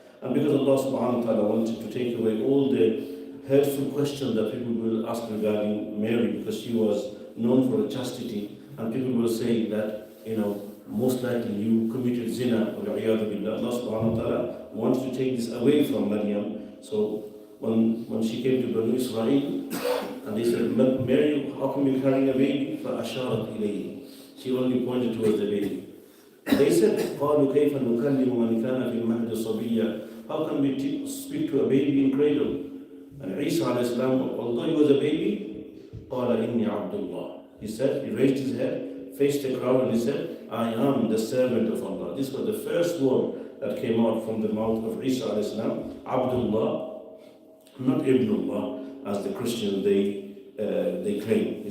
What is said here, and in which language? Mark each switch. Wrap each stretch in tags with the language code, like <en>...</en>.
<en>And because Allah subhanahu wa ta'ala wanted to take away all the hurtful questions that people will ask regarding Mary, because she was known for her chastity, and people will say that, most likely you committed zina, or Allah subhanahu wa ta'ala wanted to take this away from Maryam. So when she came to Banu Israel, and they said, Mary, how come you're carrying a baby?</en> <ar>فَأَشَارَتْ إِلَيْهِ.</ar> <en>She only pointed towards the baby. They said,</en> <ar>قَالُوا كَيْفَ نُكَلِّمُ مَنْ كَانَ فِي الْمَهْدِ صَبِيًّا.</ar> <en>How can we speak to a baby in cradle? And Isa alayhi salam, although he was a baby,</en> <ar>قَالَ إِنِّي عَبْدُ اللَّهِ.</ar> <en>He said, he raised his head, faced the crowd, and he said, I am the servant of Allah. This was the first word that came out from the mouth of Isa alayhi salam, Abdullah, not Ibnullah, as the Christians they claim.</en>